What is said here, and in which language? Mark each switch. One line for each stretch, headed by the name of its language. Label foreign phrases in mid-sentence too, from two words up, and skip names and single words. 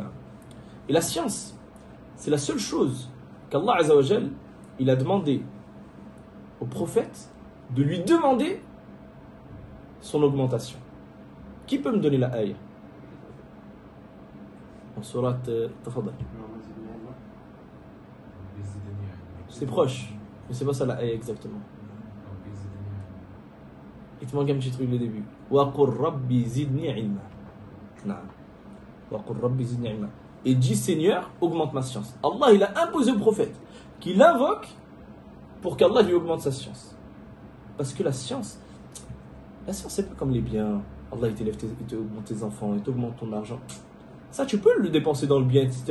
French: Et la science, c'est la seule chose qu'
Arabic: الله عز وجل,
French: il a demandé au prophète de lui demander son augmentation. Qui peut me donner la ayah? En surat Tafadal. C'est proche, mais c'est pas ça la ayah exactement. Il te manque un petit truc le début.
Arabic: وقل رب زدني علما. وقل رب زدني علما.
French: Et dit Seigneur, augmente ma science. Allah, il a imposé au prophète qu'il invoque pour qu'Allah lui augmente sa science. Parce que la science, c'est pas comme les biens. Allah, il t'augmente tes enfants, il t'augmente ton argent. Ça, tu peux le dépenser dans le bien, etc.